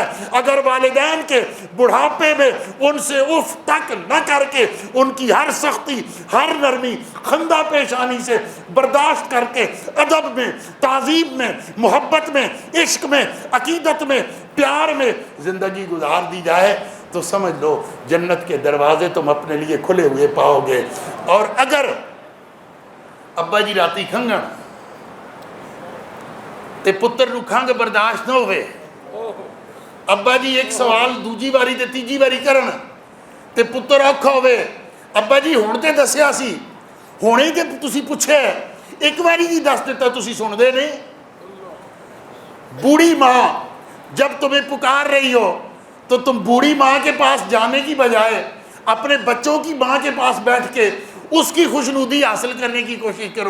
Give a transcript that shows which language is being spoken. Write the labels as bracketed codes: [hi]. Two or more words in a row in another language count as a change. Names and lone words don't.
[ur] اگر والدین کے بڑھاپے میں ان سے اف تک نہ کر کے، ان کی ہر سختی، ہر نرمی، خندہ پیشانی سے برداشت کر کے، ادب میں، تعظیم میں، محبت میں، عشق میں، عقیدت میں، پیار میں زندگی گزار دی جائے تو سمجھ لو جنت کے دروازے تم اپنے لیے کھلے ہوئے پاؤ گے۔ [pa] اور اگر ابا جی راتی کھنگن تے پتر نو کھنگ برداشت نہ ہوئے، ابا جی ایک سوال دوجی باری تے تیجی باری کرن تے پتر اوکھا ہوئے، ابا جی ہن تے دسیا سی، ہونے تے تسی پوچھے، ایک باری جی دس دیتا تسی سن دے نہیں۔ [ur] بوڑھی ماں جب تمہیں پکار رہی ہو تو تم بوڑھی ماں کے پاس جانے کی بجائے اپنے بچوں کی ماں کے پاس بیٹھ کے اس کی خوشنودی حاصل کرنے کی کوشش کرو۔